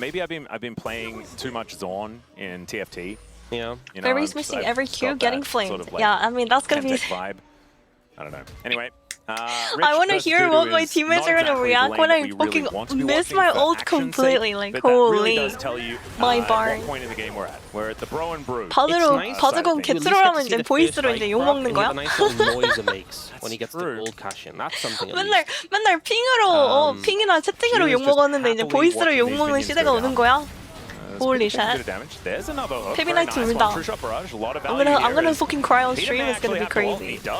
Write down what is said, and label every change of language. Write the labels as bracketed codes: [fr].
[en] Maybe I've been playing too much Zorn in TFT. Yeah. Barry's missing every Q, getting flamed. Yeah, I mean that's gonna be. vibe. I don't know. Anyway. I want to hear what my teammates are gonna react when I fucking miss my ult completely. Like holy, my barn. We're at the bro and brew. [ko] 바드공 개트롤하면 이제 보이스로 이제 욕 먹는 거야? [en] When he gets the gold cash in, that's something. [ko] 맨날 핑으로 핑이나 채팅으로 욕 먹었는데 이제 보이스로 욕 먹는 시대가 오는 거야? [en] Holy shit. [ko] 페비나이트 울다. [en] I'm gonna fucking cry on stream. It's gonna be crazy.